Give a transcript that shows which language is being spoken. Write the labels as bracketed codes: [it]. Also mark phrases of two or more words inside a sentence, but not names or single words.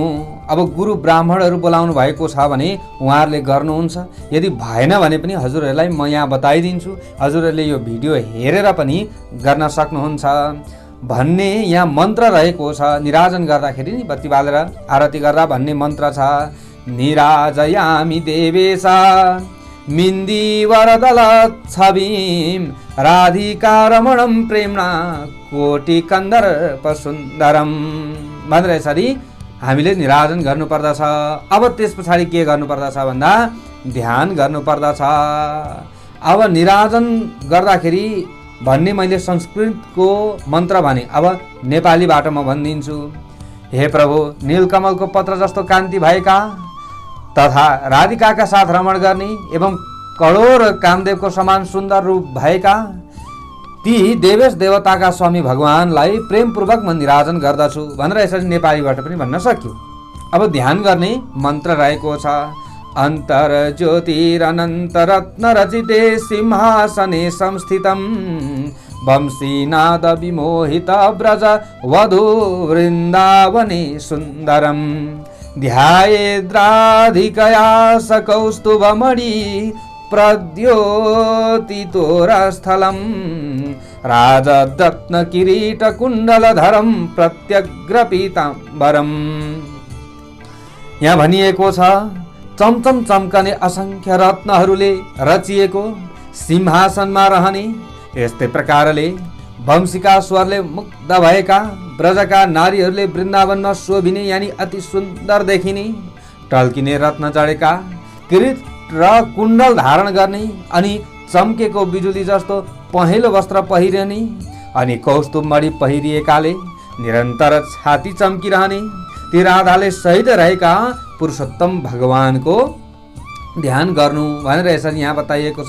[ne] अब गुरु ब्राह्मणहरू बोलाउनु भएको छ भने उहाँहरूले गर्नुहुन्छ। यदि भएन भने पनि हजुरहरूलाई म यहाँ बताइदिन्छु, हजुरहरूले यो भिडियो हेरेर पनि गर्न सक्नुहुन्छ भन्ने यहाँ मन्त्र रहेको छ। निराजन गर्दाखेरि नि बत्ती बालेर आरती गर्दा भन्ने मन्त्र छ। [sa] निराजयामि देवेशा मिन्दी वरदल छविं राधिका रमणं प्रेम्णा कोटि कन्दर्प सुन्दरम [ne] भनेर यसरी हामीले निराजन गर्नुपर्दछ। अब त्यस पछाडि के गर्नुपर्दछ भन्दा ध्यान गर्नुपर्दछ। अब निराजन गर्दाखेरि भन्ने मैले संस्कृतको मन्त्र भने, अब नेपालीबाट म भनिदिन्छु। हे प्रभु, नीलकमलको पत्र जस्तो कान्ति भएका तथा राधिकाका साथ रमण गर्ने एवं करोड कामदेवको समान सुन्दर रूप भएका ती देवेश देवताका स्वामी भगवानलाई प्रेमपूर्वक म निराजन गर्दछु भनेर यसरी नेपालीबाट पनि भन्न सक्यो। अब ध्यान गर्ने मन्त्र रहेको छ। [sa] अन्तर ज्योतिरनन्त रत्न रचिते सिंहासने संस्थितं वंशीनाद विमोहित ब्रज वधू वृन्दावने सुन्दरम ध्यायेद्राधिकया सकौस्तुभमणि प्रद्योतितोरस्थलं राजरत्न किरीट कुण्डलधरं प्रत्यग्रपीताम्बरम्। [ne] यहाँ भनिएको छ चमचम चम्कने असंख्य रत्नहरूले रचिएको सिंहासनमा रहने, यस्तै प्रकारले वंशीका स्वरले मुग्ध भएका ब्रजका नारीहरूले वृन्दावनमा शोभिने यानि अति सुन्दर देखिने टल्किने रत्न जडेका किरीट र कुण्डल धारण गर्ने अनि चम्केको बिजुली जस्तो पहेँलो वस्त्र पहिरने अनि कौस्तुभ मणि पहिरिएकाले निरन्तर छाती चम्किरहने ती राधाले सहित रहेका पुरुषोत्तम भगवानको ध्यान गर्नु भनेर यसरी यहाँ बताइएको छ।